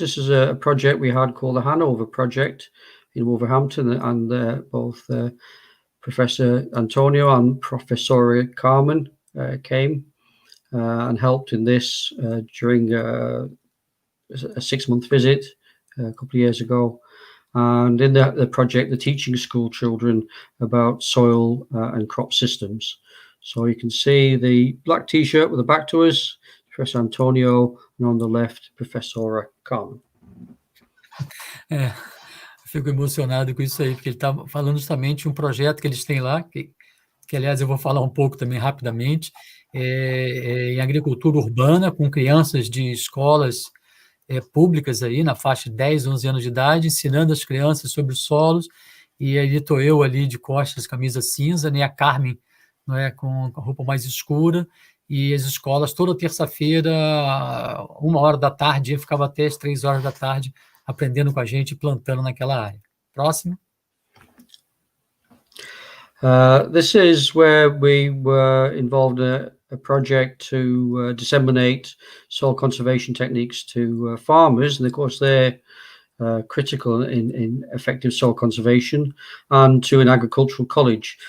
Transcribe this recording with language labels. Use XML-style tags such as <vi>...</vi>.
<en>This is a project we had called the Hanover Project in Wolverhampton, and both Professor Antonio and Professor Carmen came and helped in this during a 6-month visit a couple of years ago. And in the project, they're teaching school children about soil and crop systems. So you can see the black T-shirt with the back to us, Professor Antonio, and on the left, Professor Carmen.</en> <pt>Fico emocionado com isso aí, porque ele está falando justamente de um projeto que eles têm lá, que aliás eu vou falar um pouco também rapidamente, em agricultura urbana, com crianças de escolas públicas aí, na faixa de 10, 11 anos de idade, ensinando as crianças sobre os solos, e aí estou eu ali de costas, camisa cinza, né, a Carmen, não é, com a roupa mais escura, e as escolas toda terça-feira, 1h da tarde, ficava até as 3 horas da tarde, aprendendo com a gente, plantando naquela área. Próximo.</pt> <en>This is where we were involved in a project to disseminate soil conservation techniques to farmers, and of course they're critical in effective soil conservation, and to an agricultural college.</en>